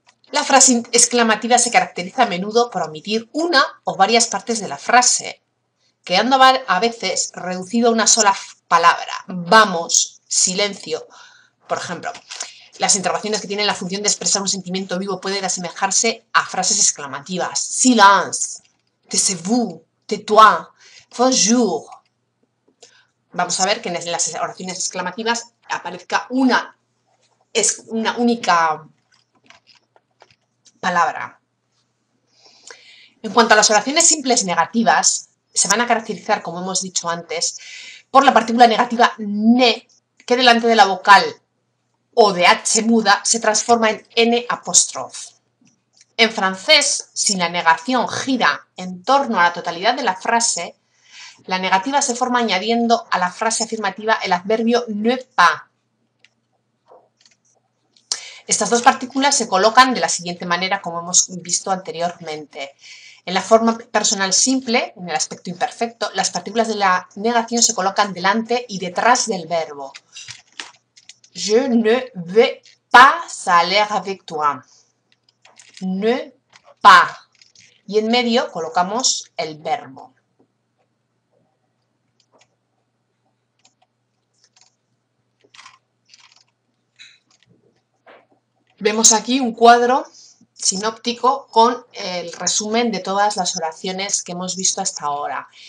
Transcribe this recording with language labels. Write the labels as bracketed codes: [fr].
[es] La frase exclamativa se caracteriza a menudo por omitir una o varias partes de la frase, quedando a veces reducido a una sola palabra. Vamos, silencio. Por ejemplo, las interrogaciones que tienen la función de expresar un sentimiento vivo pueden asemejarse a frases exclamativas. [fr] Silence, taisez-vous, tais-toi, bonjour. [es] Vamos a ver que en las oraciones exclamativas aparezca una única palabra. En cuanto a las oraciones simples negativas, se van a caracterizar, como hemos dicho antes, por la partícula negativa ne, que delante de la vocal o de H muda se transforma en N apóstrofe. En francés, si la negación gira en torno a la totalidad de la frase, la negativa se forma añadiendo a la frase afirmativa el adverbio ne pas. Estas dos partículas se colocan de la siguiente manera, como hemos visto anteriormente. En la forma personal simple, en el aspecto imperfecto, las partículas de la negación se colocan delante y detrás del verbo. [fr] Je ne vais pas salir avec toi. Ne pas. [es] Y en medio colocamos el verbo. Vemos aquí un cuadro sinóptico con el resumen de todas las oraciones que hemos visto hasta ahora.